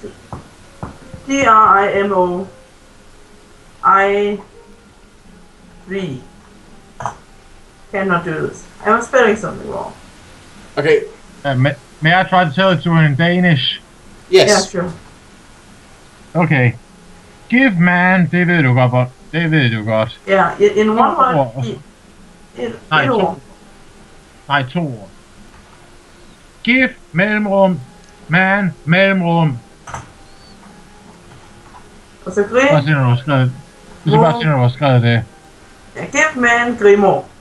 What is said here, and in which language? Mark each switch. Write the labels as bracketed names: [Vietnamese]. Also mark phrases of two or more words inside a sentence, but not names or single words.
[English] Grimoiv. Cannot do this. I'm spelling something wrong. Okay. May I try to tell it to her in Danish? Yes. Yeah, sure. [Danish] Okay. Give man, det ved du godt. Det ved du godt. [English] Yeah, in one word. [Danish] Nej, to ord. Give, mellemrum, man, mellemrum. Og så Bare Grim. se, når du har skrevet. Du skal bare se, når du har skrevet det. Ja, give man Grimo.